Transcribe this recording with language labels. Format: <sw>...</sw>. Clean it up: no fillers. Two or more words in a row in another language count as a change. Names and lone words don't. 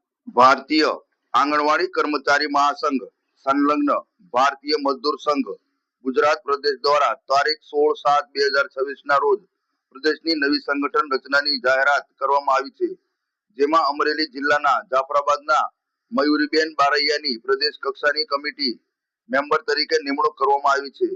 <gu>ભારતીય આંગણવાડી કર્મચારી મહાસંઘ સંલગ્ન ભારતીય મજદૂર સંઘ ગુજરાત પ્રદેશ દ્વારા તારીખ 16/7/2026 ના રોજ પ્રદેશની નવી સંગઠન રચનાની જાહેરાત કરવામાં આવી છે। જેમાં અમરેલી જિલ્લાના જાફરાબાદના મયૂરીબેન બારૈયાની પ્રદેશ કક્ષાની કમિટી મેમ્બર તરીકે નિમણૂક કરવામાં આવી છે।</gu>